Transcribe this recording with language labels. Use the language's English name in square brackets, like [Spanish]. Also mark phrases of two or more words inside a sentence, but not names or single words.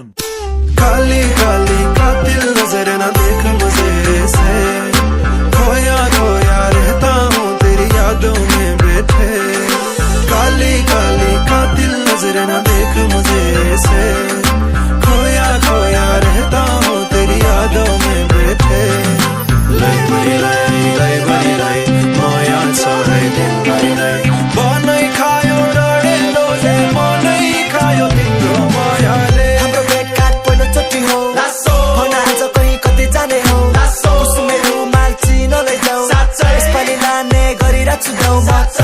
[Hindi] काली काली कातिल नजर न देख मुझे से, खोया खोया रहता हूँ तेरी यादों में बैठे। काली काली कातिल नजर न देख मुझे से, खोया खोया रहता हूँ तेरी यादों में बैठे। [Nepali] लाई बड़ी लाई लाई बड़ी लाई माया सारे दिन लाई लाई बनै खायो डरे लोले मनै खायो तिम्रो मायाले। हाम्रो भेटघाट पहिलोचोटि हो, भन आज कहीँ कतै जाने हो, कुसुमे रुमाल चिन लैजाऊ, यसपालि लाने गरिरहेछु जाऊ म।